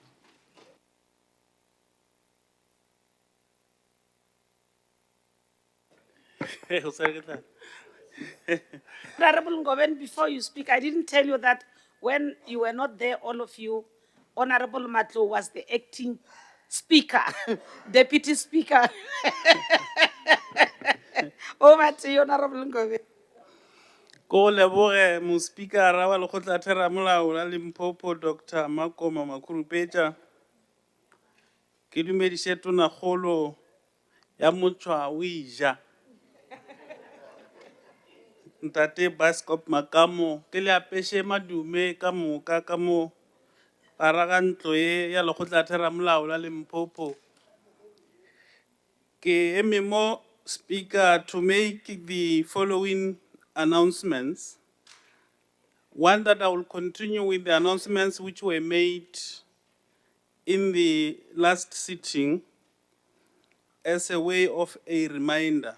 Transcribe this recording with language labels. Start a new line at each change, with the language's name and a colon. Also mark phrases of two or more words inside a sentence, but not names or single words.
English: Honorable Ngoven, before you speak, I didn't tell you that when you were not there, all of you, Honorable Matlo was the acting speaker, deputy speaker. Over to you, Honorable Ngoven.
Northern Sotho: Ko leboge mo speaker wa lekgotla theramolao la Limpopo Dr. Makoma Makurupeja. Ke dumediše tonakgolo ya Motšwa o ija. Ntate Biskop Makamo ke le apešhe madume ka moka ka mo garaga ntlo ye ya lekgotla theramolao la Limpopo. Ke eme mo
English: speaker to make the following announcements. One, that I will continue with the announcements which were made in the last sitting as a way of a reminder.